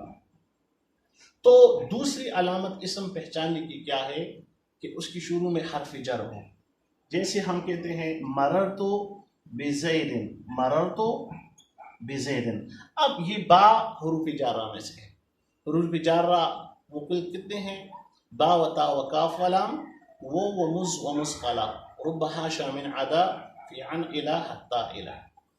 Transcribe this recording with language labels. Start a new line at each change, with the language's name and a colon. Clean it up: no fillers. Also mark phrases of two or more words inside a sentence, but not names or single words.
Urdu: تو دوسری علامت اسم پہچاننے کی کیا ہے کہ اس کی شروع میں حرف جر ہو، جیسے ہم کہتے ہیں
Arabic: مررتو بزید، مررتو بزید۔
Urdu: اب یہ با حروف جارہ میں سے ہے، حروف جارہ وہ کتنے ہیں؟
Arabic: با و تا و کاف و لام و مز و مسقلہ، رب حاشا من عدا فی عن الہ حتی الہ۔